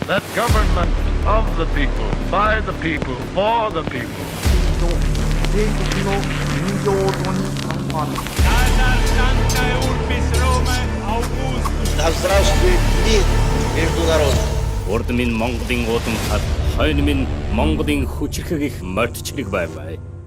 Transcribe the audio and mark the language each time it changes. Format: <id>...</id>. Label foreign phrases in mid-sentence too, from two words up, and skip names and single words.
<en>That government of the people, by the people, for the people.</en> <ru>Да здравствует мир между народами.</ru> <mn>Урд минь Монголын удам хад, хойно минь Монголын хүчрхэг их мордчлог байваа.</mn>